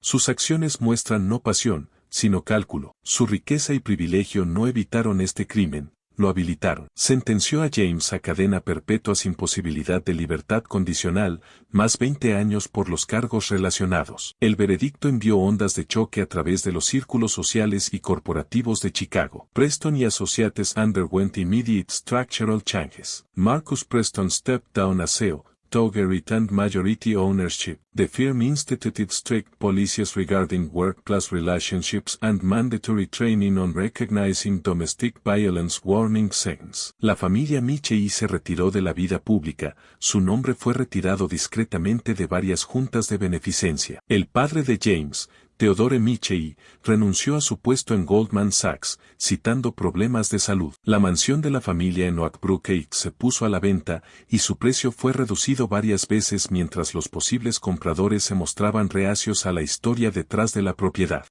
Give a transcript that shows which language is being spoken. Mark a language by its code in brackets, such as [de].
[es] Sus acciones muestran no pasión, sino cálculo. Su riqueza y privilegio no evitaron este crimen, lo habilitaron. Sentenció a James a cadena perpetua sin posibilidad de libertad condicional, más 20 años por los cargos relacionados. El veredicto envió ondas de choque a través de los círculos sociales y corporativos de Chicago. [en] Preston y Associates underwent immediate structural changes. Marcus Preston stepped down as CEO. Tauger retained majority ownership. The firm instituted strict policies regarding workplace relationships and mandatory training on recognizing domestic violence warning signs. [es] La familia Michei se retiró de la vida pública, su nombre fue retirado discretamente de varias juntas de beneficencia. El padre de James, Theodore Michei, renunció a su puesto en Goldman Sachs, citando problemas de salud. La mansión de la familia en Oak Brook Heights se puso a la venta, y su precio fue reducido varias veces mientras los posibles compradores se mostraban reacios a la historia detrás de la propiedad.